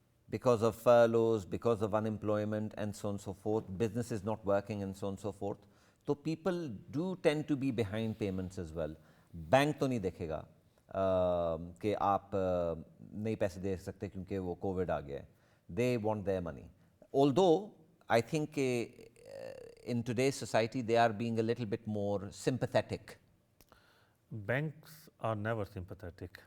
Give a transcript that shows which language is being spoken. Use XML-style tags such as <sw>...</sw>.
<en>because of furloughs, because of unemployment and so on and so forth, business is not working and so on and so forth. So people do tend to be behind payments as well.</en> <hi>Bank तो नहीं देखेगा कि आप नहीं पैसे दे सकते क्योंकि वो कोविड आ गया है.</hi> <en>They want their money. Although I think in today's society they are being a little bit more sympathetic. Banks are never sympathetic.</en>